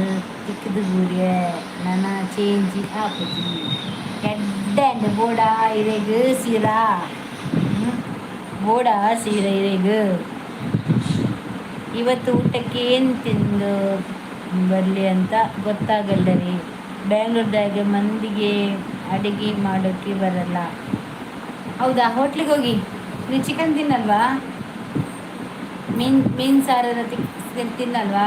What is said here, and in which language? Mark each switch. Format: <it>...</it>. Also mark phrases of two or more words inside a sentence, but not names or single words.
<tcy>ತಿಕ್ಕದು ಬೂರಿಯ ನನ್ನ ಚೇಂಜಿ ಹಾಕುದು ಕೆಡ್ಡ ಬೋಡ ಇರೆಗು ಸೀರಾ ಬೋಡ ಸೀರೆ ಇರೆಗು</tcy> <kn>ಇವತ್ತು ಊಟಕ್ಕೆ ಏನು ತಿಂದು ಬರಲಿ ಅಂತ ಗೊತ್ತಾಗಲ್ಲ ರೀ. ಬ್ಯಾಂಗ್ಳೂರ್ದಾಗೆ ಮಂದಿಗೆ ಅಡುಗೆ ಮಾಡೋಕ್ಕೆ ಬರಲ್ಲ. ಹೌದಾ, ಹೋಟ್ಲಿಗೆ ಹೋಗಿ ನೀವು ಚಿಕನ್ ತಿನ್ನಲ್ವಾ? ಮೀನು ಸಾರೆಲ್ಲ ತಿನ್ನಲ್ವಾ?</kn>